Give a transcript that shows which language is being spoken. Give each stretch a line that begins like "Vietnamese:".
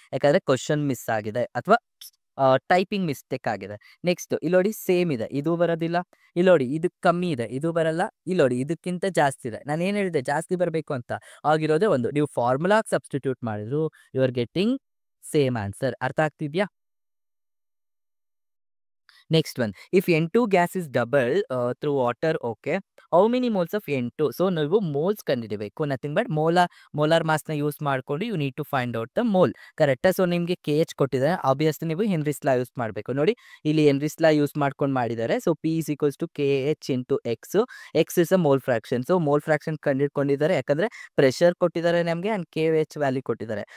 Kannada: ಯಾಕಂದ್ರೆ question miss ಆಗಿದೆ ಅಥವಾ ಟೈಪಿಂಗ್ ಮಿಸ್ಟೇಕ್ ಆಗಿದೆ. ನೆಕ್ಸ್ಟ್ ಇಲ್ಲಿ ನೋಡಿ, ಸೇಮ್ ಇದೆ, ಇದು ಬರೋದಿಲ್ಲ. ಇಲ್ಲಿ ನೋಡಿ, ಇದಕ್ಕೆ ಕಮ್ಮಿ ಇದೆ, ಇದು ಬರಲ್ಲ. ಇಲ್ಲಿ ನೋಡಿ, ಇದಕ್ಕಿಂತ ಜಾಸ್ತಿ ಇದೆ. ನಾನು ಏನು ಹೇಳಿದೆ, ಜಾಸ್ತಿ ಬರಬೇಕು ಅಂತ. ಆಗಿರೋದೇ ಒಂದು. ನೀವು ಫಾರ್ಮುಲಾ ಸಬ್ಸ್ಟಿಟ್ಯೂಟ್ ಮಾಡಿದ್ರು
English: You are getting same answer.
Kannada: ಅರ್ಥ ಆಗ್ತಿದ್ಯಾ?
English: Next one, if N2 gas is doubled through water, okay, how many moles of N2?
Kannada: So ನೀವು ಮೋಲ್ಸ್ ಕಂಡುಹಿಡಿಬೇಕು.
English: Nothing but molar ಮಾಸ್ನ use ಮಾಡ್ಕೊಂಡು you need to find out the mole, ಕರೆಕ್ಟಾ?
Kannada: So ನಿಮಗೆ KH ಕೊಟ್ಟಿದ್ದಾರೆ, obviously ನೀವು ಹೆನ್ರಿಸ್ ಲಾ use ಮಾಡಬೇಕು. ನೋಡಿ, ಇಲ್ಲಿ ಹೆನ್ರಿಸ್ ಲಾ ಯೂಸ್ ಮಾಡ್ಕೊಂಡು ಮಾಡಿದ್ದಾರೆ.
English: So P = KH × X. X is a mole fraction.
Kannada: So mole fraction ಕಂಡುಹಿಡ್ಕೊಂಡಿದ್ದಾರೆ, ಯಾಕಂದ್ರೆ ಪ್ರೆಷರ್ ಕೊಟ್ಟಿದ್ದಾರೆ ನಮಗೆ ಆ್ಯಂಡ್ KH ವ್ಯಾಲ್ಯೂ ಕೊಟ್ಟಿದ್ದಾರೆ.